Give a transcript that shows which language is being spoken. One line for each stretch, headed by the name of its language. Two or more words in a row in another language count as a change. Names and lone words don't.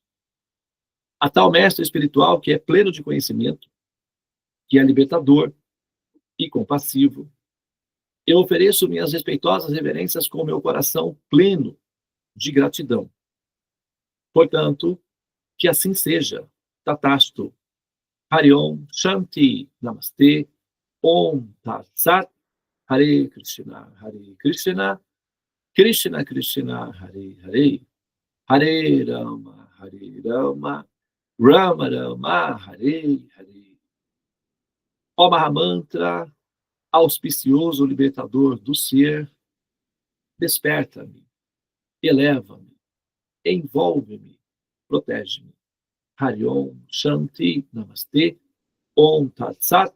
Portuguese: A tal mestre espiritual que é pleno de conhecimento, que é libertador e compassivo, eu ofereço minhas respeitosas reverências com meu coração pleno de gratidão. Portanto, que assim seja.
Sanskrit: तथास्तु। हरिओम् शान्ति नमस्ते. ॐ तत् सत्. हरे कृष्ण, कृष्ण कृष्ण, हरे हरे, हरे राम, राम राम, हरे हरे.
Portuguese: Ó Mahamantra, auspicioso libertador do ser, desperta-me, eleva-me, envolve-me, protege-me.
Sanskrit: हरिओम् शान्ति नमस्ते। ॐ तत् सत्.